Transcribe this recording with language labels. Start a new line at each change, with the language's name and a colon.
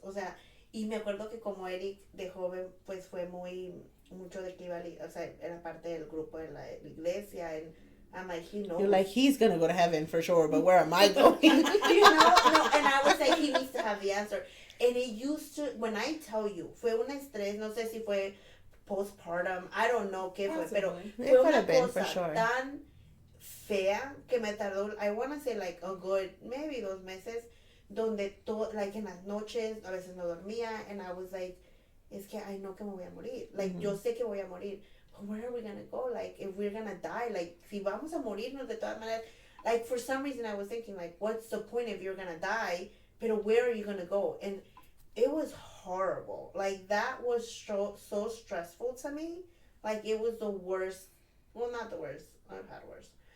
Spanish: O sea, y me acuerdo que como Eric de joven, pues fue mucho de que iba, o sea, era parte del grupo de la iglesia.
English: And I'm like, he knows. You're like, he's gonna go to heaven for sure, but where am I going? And I was like, he needs to have the answer. And it used to, when I tell you,
Spanish: fue un estrés, no sé si fue postpartum,
English: I don't know
Spanish: qué fue, pero fue una cosa tan fea que me tardó,
English: I want to say like a good, maybe
Spanish: 2 meses, donde todo, like en las noches, a veces no dormía,
English: and I was like,
Spanish: es que
English: I know
Spanish: que me voy a morir. Like, yo sé que voy a morir.
English: But where are we gonna go? Like, if we're gonna die, like,
Spanish: si vamos a morirnos de todas maneras,
English: like, for some reason I was thinking, like, what's the point if you're gonna die? Pero where are you gonna go? And it was horrible. Like, that was so stressful to me. Like, it was the worst. Well, not the worst. I've had worse.